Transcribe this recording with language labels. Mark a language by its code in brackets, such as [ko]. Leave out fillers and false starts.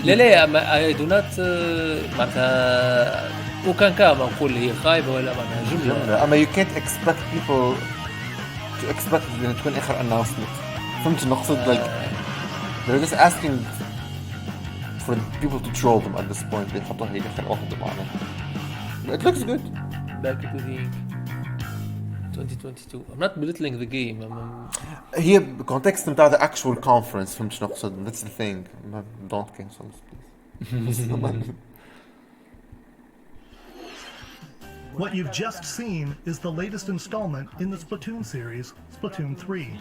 [ar] لا [en] I do not [ar] معناتها وكان كما نقول هي خايبة ولا معناها جملة. أما [en] you can't expect people to expect [ar] إن تكون آخر [en] announcement. [ar] فهمت نقصد [en] like they're just asking for people to troll them at this point. [ar] يحطوها هي آخر واحدة معناها. [en] It looks good. Back to the 2022. I'm not belittling the game. [ar] هي [en] context [ar] نتاع [en] the actual conference. [ar] فهمت شنو نقصد. [en] That's the thing. Don't cancel this please. What you've just seen is the latest installment in the Splatoon series, Splatoon 3.